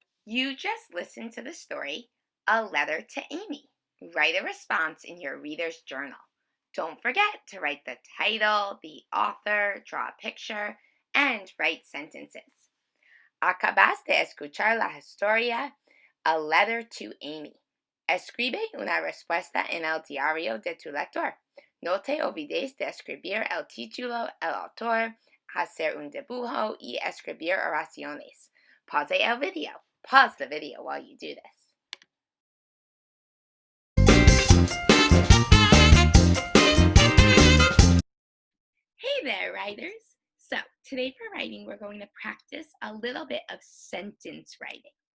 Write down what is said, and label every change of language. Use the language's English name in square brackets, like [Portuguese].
[English] You just listened to the story, A Letter to Amy. Write a response in your reader's journal. Don't forget to write the title, the author, draw a picture, and write sentences. [Spanish] Acabas de escuchar la historia A Letter to Amy. Escribe una respuesta en el diario de tu lector. No te olvides de escribir el título, el autor, hacer un dibujo y escribir oraciones. Pause el video. [English] Pause the video while you do this. Hey there, writers! So, today for writing, we're going to practice a little bit of sentence writing.